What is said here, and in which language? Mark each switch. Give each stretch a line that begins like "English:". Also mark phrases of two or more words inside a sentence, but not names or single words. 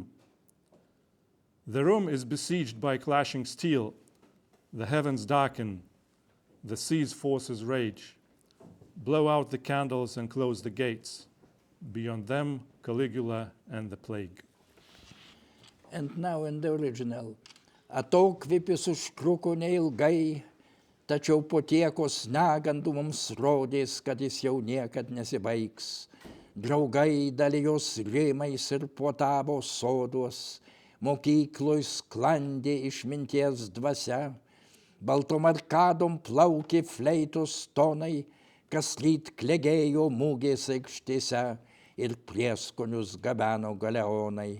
English: The room is besieged by clashing steel. The heavens darken, the sea's forces rage. Blow out the candles and close the gates. Beyond them, Caligula and the plague. And now in the original.
Lithuanian: Atokvėpis užtruko neilgai, tačiau po tiekos negandų mums rodės, kad jis jau niekad nesibaigs. Draugai dalijos rėmais ir puotavo soduos, mokykloj sklandė išminties dvasia, baltom arkadom plaukė fleitos tonai, kasryt klegėjo mūgės aikštėse ir prieskonius gabeno galeonai.